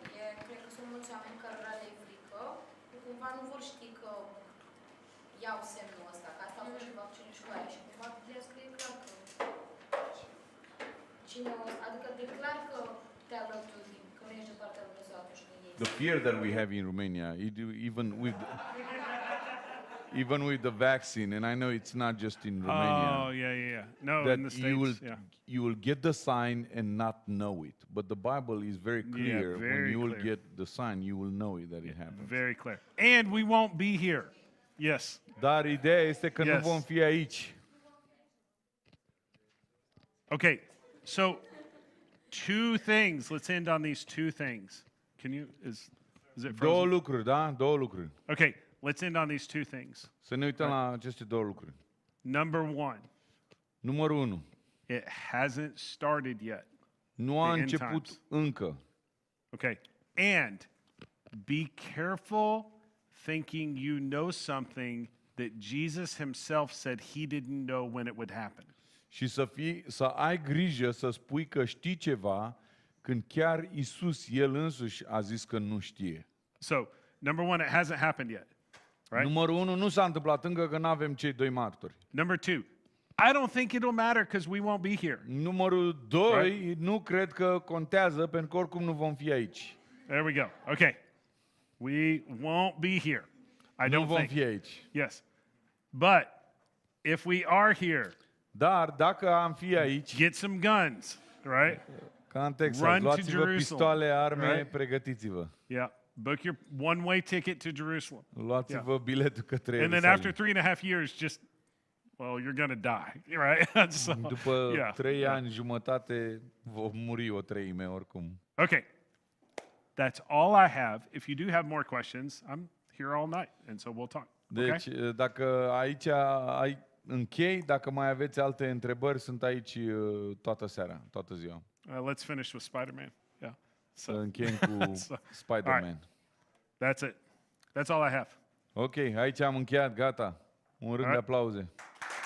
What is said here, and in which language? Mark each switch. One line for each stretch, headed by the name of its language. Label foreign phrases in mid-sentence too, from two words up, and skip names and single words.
Romanian: Cred că sunt mulți oameni care le frică, cumva nu vor ști că iau semnul ăsta, că asta a fost și vaccinul și cu aia. Și cumva Biblia scrie clar că cine o... Adică declar că te alături, că nu ești de partea lui Dumnezeu atunci când ești.
English: The fear that we have in Romania, even with the vaccine, and I know it's not just in Romania. Oh, yeah. No, That in the States, you will get the sign and not know it. But the Bible is very clear. When very you will clear. get the sign, you will know it that it happens. Very clear. And we won't be here. Yes.
Romanian: Dar ideea este că nu
English: Yes.
Romanian: vom fi aici.
English: Okay, so two things. Let's end on these two things. Can you, is it
Romanian: Două
English: frozen?
Romanian: lucruri, da? Două lucruri.
English: Okay, let's end on these two things.
Romanian: Să ne uităm la aceste două lucruri.
English: Number one,
Romanian: Numărul 1.
English: it hasn't started yet.
Romanian: Nu a
English: The end
Romanian: început
English: times.
Romanian: încă.
English: Okay, and be careful thinking you know something that Jesus himself said he didn't know when it would happen.
Romanian: Și să ai grijă să spui că știi ceva când chiar Isus, El însuși, a zis că nu știe.
English: So, number one, it hasn't happened yet, right?
Romanian: Numărul 1 nu s-a întâmplat încă că nu avem cei doi martori.
English: Number two, I don't think it'll matter because we won't be here.
Romanian: Numărul 2, nu cred că contează pentru că oricum nu vom fi aici.
English: There we go. Okay. We won't be here. I
Romanian: Nu
English: don't
Romanian: vom
English: think.
Romanian: fi aici.
English: Yes. But if we are here,
Romanian: Dar dacă am fi aici,
English: get some guns, right?
Romanian: ca în Texas,
English: Run to
Romanian: luați-vă
English: Jerusalem,
Romanian: pistoale, arme,
English: right?
Romanian: Pregătiți-vă.
English: Yeah. Book your one-way ticket to Jerusalem.
Romanian: Luați-vă biletul către
English: And then
Romanian: Ierusalim.
English: after 3.5 years, just, well, you're going to die, right? So,
Romanian: După
English: yeah.
Romanian: 3 ani jumătate vom muri o treime oricum.
English: Okay. That's all I have. If you do have more questions, I'm here all night, and so we'll talk.
Romanian: Deci,
English: Okay?
Romanian: dacă aici închei, dacă mai aveți alte întrebări, sunt aici toată seara, toată ziua.
English: Let's finish with Spider-Man. Yeah.
Romanian: Să încheiem cu
English: So,
Romanian: Spider-Man.
English: That's it. That's all I have.
Romanian: Ok, aici am încheiat, gata. Un rând de
English: Alright.
Romanian: aplauze.